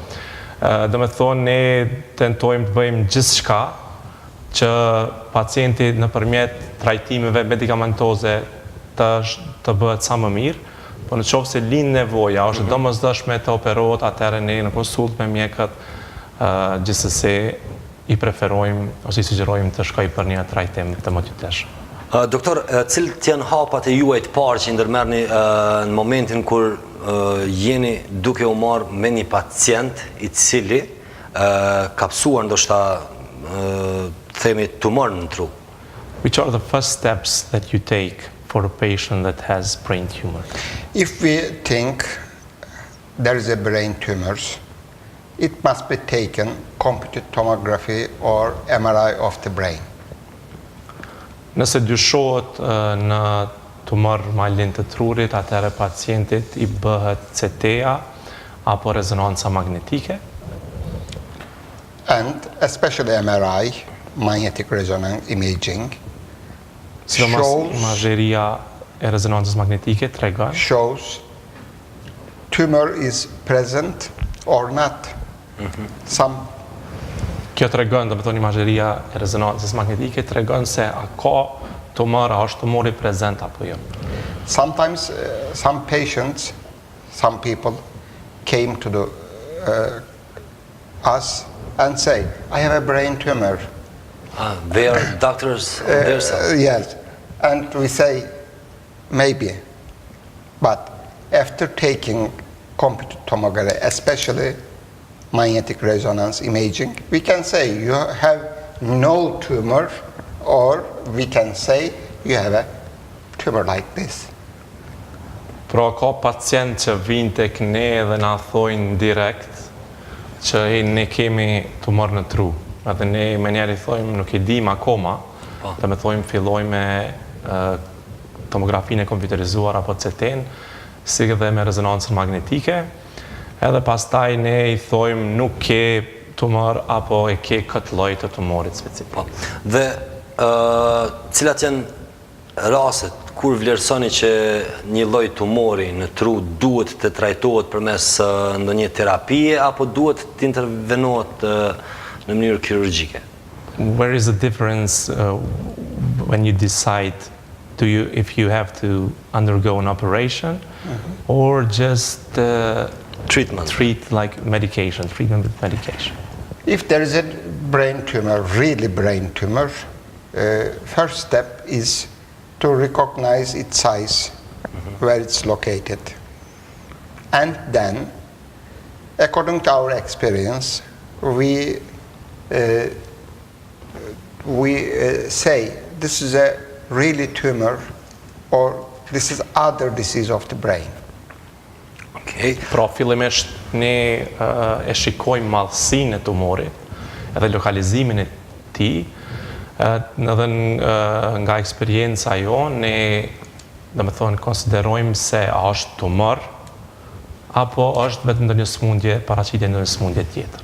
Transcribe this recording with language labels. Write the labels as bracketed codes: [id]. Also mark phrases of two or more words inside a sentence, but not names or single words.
[sq] Do me thonë, ne tentojmë të bëjmë gjithçka që pacienti nëpërmjet trajtimeve medikamentoze të bëhet sa më mirë, po në qoftë se lind nevoja, është domosdoshme të operohet, atëherë ne në konsult me mjekët gjithsesi i preferojmë ose i sugjerojmë të shkojë për një trajtim të mëtyteshëm. Doktor, cilët janë hapat e juaj të parë që ndërmerrni në momentin kur jeni duke u marrë me një pacient i cili ka psuar ndoshta themi tumor në tru? [en] Which are the first steps that you take for a patient that has brain tumor? If we think there is a brain tumor, it must be taken computed tomography or MRI of the brain. [sq] Nëse dyshohet në tumor malin të trurit, atëherë pacientit i bëhet CT-a apo rezonanca magnetike. [en] And especially MRI, magnetic resonance imaging, [sq] Sidomos imazheria e rezonancës magnetike tregon [en] shows tumor is present or not. [sq] Kjo tregon, do të thonë imazheria e rezonancës magnetike tregon se a ka tumor, a është tumori prezent apo jo. [en] Sometimes some patients, some people came to us and say, I have a brain tumor. They are doctors themselves. Yes, and we say, maybe. But after taking computed tomography, especially magnetic resonance imaging, we can say you have no tumor, or we can say you have a tumor like this. [sq] Pra ka pacient që vinë tek ne dhe na thojnë direkt që ne kemi tumor në tru. Edhe ne me njerë i thojmë nuk e dim akoma, dhe me thojmë filloj me tomografinë e kompjuterizuar apo CT-n, si dhe me rezonancën magnetike, edhe pastaj ne i thojmë nuk ke tumor apo e ke këtë lloj të tumorit specifik. Dhe cilat janë rastet kur vlerësoni që një lloj tumori në tru duhet të trajtohet përmes ndonjë terapie apo duhet të intervenohet në mënyrë kirurgjike? [en] Where is the difference when you decide if you have to undergo an operation or just Treatment. treat like medication, treatment with medication? If there is a brain tumor, really brain tumor, first step is to recognize its size, where it's located. And then, according to our experience, we say this is a really tumor or this is other disease of the brain. [sq] Okej. Pra fillimisht ne e shikojmë madhësinë e tumorit edhe lokalizimin e tij, edhe nga eksperienca jonë ne domethënë konsiderojmë se a është tumor apo është vetëm ndonjë smundje, paraqitje ndonjë smundje tjetër.